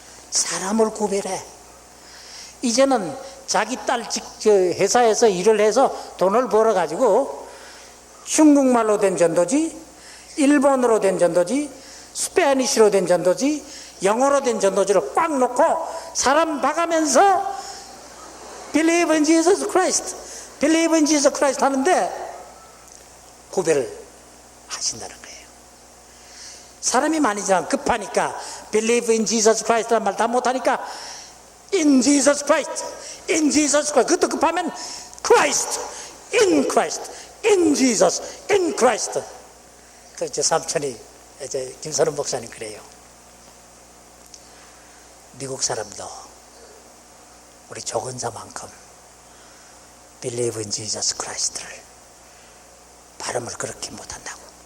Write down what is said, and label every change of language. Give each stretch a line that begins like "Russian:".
Korean: 사람을 구별해. 이제는 자기 딸 회사에서 일을 해서 돈을 벌어가지고 중국말로 된 전도지, 일본어로 된 전도지, 스페니쉬로 된 전도지, 영어로 된 전도지를 꽉 놓고 사람 봐가면서
English: Believe in Jesus Christ,
Korean: Believe in Jesus Christ 하는데 구별을 하신다는 거예요. 사람이 많이 급하니까
English: Believe in Jesus Christ
Korean: 라는 말 다 못하니까
English: In Jesus Christ, In Jesus Christ.
Korean: 그것도 급하면
English: Christ, In Christ, In Jesus, In Christ.
Korean: 그 제 삼촌이 이제 김선우 목사님 그래요. 미국 사람도 우리 조근사만큼
English: Believe in Jesus Christ
Korean: 를 발음을 그렇게 못한다고.